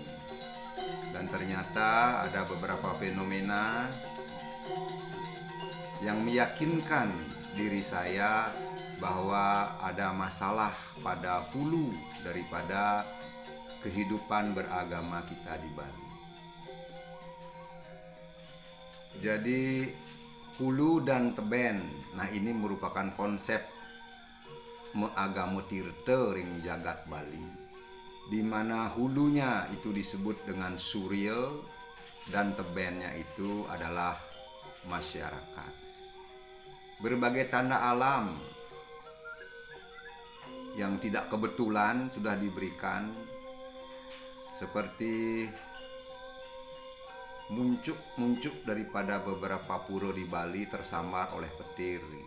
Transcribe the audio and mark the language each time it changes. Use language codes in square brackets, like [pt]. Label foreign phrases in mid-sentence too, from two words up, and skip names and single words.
[id] Dan ternyata ada beberapa fenomena yang meyakinkan diri saya bahwa ada masalah pada hulu daripada kehidupan beragama kita di Bali. Jadi hulu dan teben, nah ini merupakan konsep agama tirta [ban] ring jagat [id] Bali, di mana hulunya itu disebut dengan Surya dan tebennya itu adalah masyarakat. Berbagai tanda alam yang tidak kebetulan sudah diberikan, seperti muncul daripada beberapa pura di Bali tersambar oleh petir.